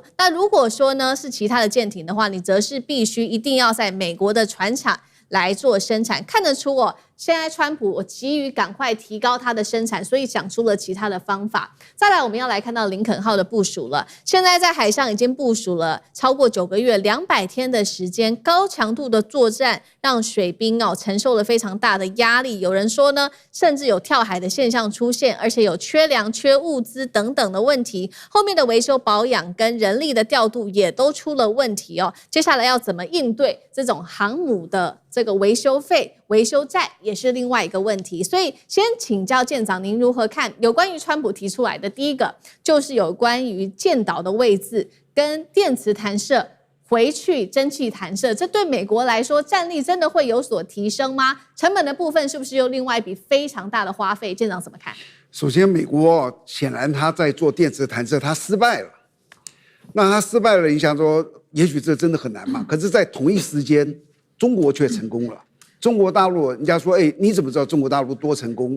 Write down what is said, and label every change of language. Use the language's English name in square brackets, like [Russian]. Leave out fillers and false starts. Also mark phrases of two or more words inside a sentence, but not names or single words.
[Chinese] 那如果說呢是其他的艦艇的話，你則是必須一定要在美國的船廠來做生產。看得出哦，現在川普我急於趕快提高它的生產，所以想出了其他的方法。再来，我們要來看到林肯號的部署了。現在在海上已經部署了超過9個月，200天的時間，高強度的作戰讓水兵承受了非常大的壓力。有人說呢，甚至有跳海的現象出現，而且有缺糧、缺物資等等的問題。後面的維修保養跟人力的調度也都出了問題哦。接下來要怎麼應對這種航母的這個維修費、維修債？也是另外一個問題，所以先請教艦長，您如何看有關於川普提出來的第一個，就是有關於建島的位置跟電磁彈射回去蒸汽彈射，這對美國來說戰力真的會有所提升嗎？成本的部分是不是又另外一筆非常大的花費？艦長怎麼看？首先，美國顯然他在做電磁彈射，他失敗了。那他失敗了，你想說，也許這真的很难嘛？可是，在同一時間，中國卻成功了。中國大陸，人家說，你怎麼知道中國大陸多成功？